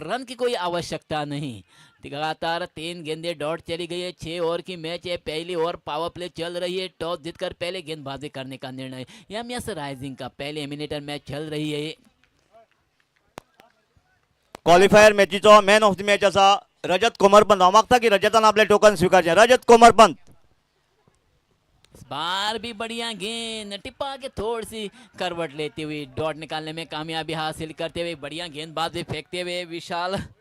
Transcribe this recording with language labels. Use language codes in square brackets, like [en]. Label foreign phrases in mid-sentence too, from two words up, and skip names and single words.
[hi] रन की कोई आवश्यकता नहीं. लगातार 3 गेंदें डॉट चली गई है. 6 ओवर की मैच है. पहली ओवर [en] power play [hi] चल रही है. टॉस जीतकर पहले गेंदबाजी करने का निर्णय. MS राइजिंग का पहले [en] eliminator match [hi] चल रही है. [kok] क्वालिफायर मॅचीचो [en] man of the match [kok] आसा रजत कोमरपंत. हांव मागता की रजतान आपले टोकन स्वीकारचे. रजत कोमरपंत. [hi] इस बार भी बढ़िया गेंद टिप्पा के थोड़ी सी करवट लेती हुई डॉट निकालने में कामयाबी हासिल करते हुए बढ़िया गेंदबाज भी फेंकते हुए विशाल.